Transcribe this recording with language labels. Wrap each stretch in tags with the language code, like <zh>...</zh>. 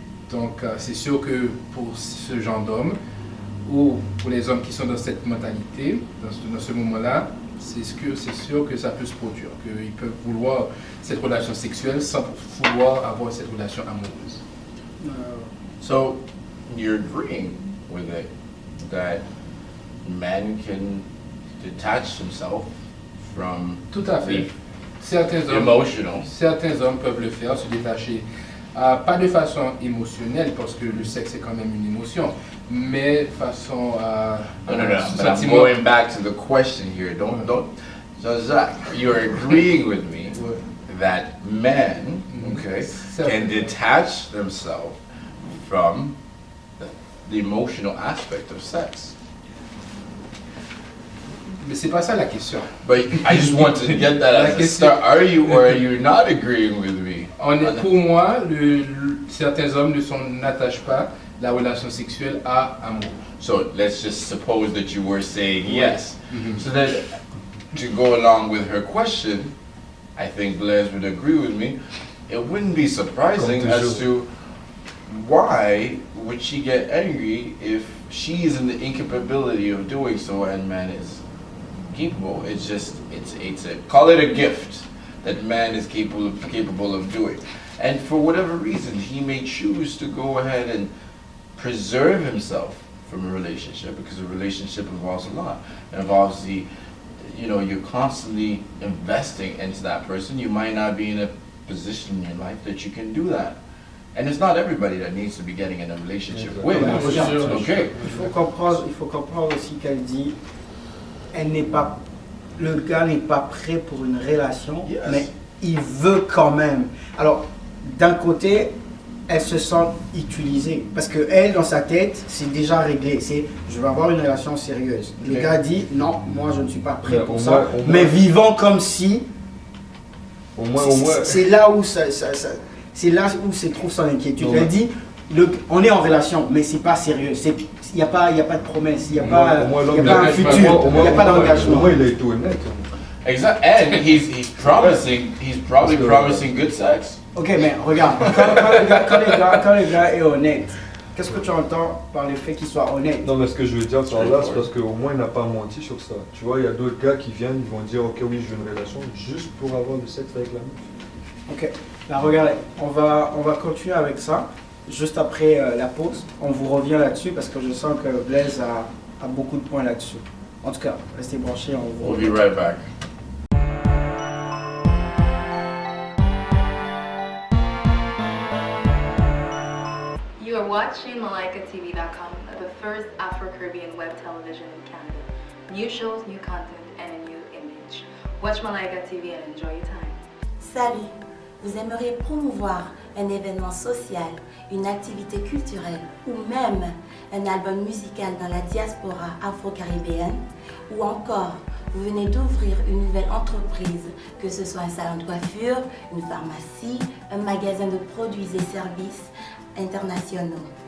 <fr>Donc c'est sûr que pour ce genre d'homme ou pour les hommes qui sont dans cette mentalité, dans ce moment-là, c'est sûr que ça peut se produire, qu'ils peuvent vouloir cette relation sexuelle sans vouloir avoir cette relation amoureuse.</fr> <en>So, you're agreeing with it that men can detach themselves from</en> <fr>Tout à fait.</fr> <en>the</en> <fr>Certains hommes peuvent le faire, se détacher. Pas de façon émotionnelle, parce que le sexe est quand même une émotion, mais façon</fr> <en>No. But I'm</en> <fr>sentiment.</fr> <en>going back to the question here. Don't. Jean-Jacques, you're agreeing with me that men, okay, can detach themselves from the emotional aspect of sex.</en> <fr>Mais c'est pas ça la question.</fr> <en>But I just want to get that as a start. Are you or are you not agreeing with me?</en> <fr>Pour moi, certains hommes n'attachent pas la relation sexuelle à amour.</fr> <en>So let's just suppose that you were saying yes. So then, to go along with her question, I think Blaise would agree with me. It wouldn't be surprising as to why would she get angry if she is in the incapability of doing so and man is capable. It's a call it a gift that man is capable of doing. And for whatever reason, he may choose to go ahead and preserve himself from a relationship, because a relationship involves a lot. It involves you're constantly investing into that person. You might not be in a position in your life that you can do that. And it's not everybody that needs to be getting in a relationship with. Okay.</en> <fr>Il faut comprendre aussi qu'elle dit, le gars n'est pas prêt pour une relation, mais il veut quand même. Alors, d'un côté, elle se sent utilisée, parce que elle, dans sa tête, c'est déjà réglé. C'est, je vais avoir une relation sérieuse. Le gars dit, non, moi je ne suis pas prêt pour ça, mais vivant comme si. Au moins. C'est là où c'est là où se trouve son inquiétude. Elle dit, on est en relation, mais c'est pas sérieux. Il n'y a pas de promesse, il n'y a pas un futur, il n'y a pas d'engagement. Au moins, il a été honnête.</fr> <en>Exactly, and he's probably promising good sex.</en> <fr>Ok, mais regarde, quand le gars est honnête, qu'est-ce que tu entends par le fait qu'il soit honnête? Non, mais ce que je veux dire par là, c'est parce qu'au moins il n'a pas menti sur ça. Tu vois, il y a d'autres gars qui viennent, ils vont dire ok, oui, je veux une relation juste pour avoir du sexe avec la meuf. Ok, là regardez, on va continuer avec ça. Juste après la pause, on vous revient là-dessus parce que je sens que Blaise a beaucoup de points là-dessus. En tout cas, restez branchés, on vous</fr> <en>We'll be right back. You are watching MalaikaTV.com, the first Afro-Caribbean web television in Canada. New shows, new content, and a new image. Watch Malaika TV and enjoy your time.</en> <fr>Salut, vous aimeriez promouvoir un événement social, une activité culturelle ou même un album musical dans la diaspora afro-caribéenne? Ou encore, vous venez d'ouvrir une nouvelle entreprise, que ce soit un salon de coiffure, une pharmacie, un magasin de produits et services internationaux.</fr>